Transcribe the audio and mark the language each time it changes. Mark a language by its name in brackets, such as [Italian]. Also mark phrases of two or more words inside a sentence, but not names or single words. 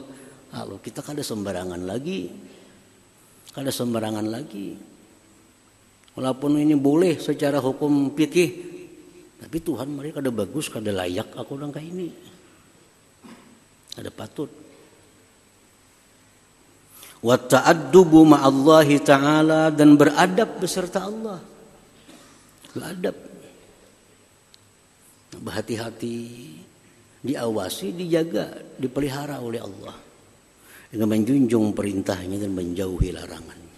[Banjar] Lalu kita kada sembarangan lagi. Walaupun ini boleh secara hukum fikih, tapi Tuhan mereka kada bagus, kada layak aku orang kayak ini. Kada patut. [Arabic] وتأدب مع الله تعالى, [Banjar] dan beradab beserta Allah. Beradab. Berhati-hati, diawasi, dijaga, dipelihara oleh Allah dengan menjunjung perintahnya dan menjauhi larangannya.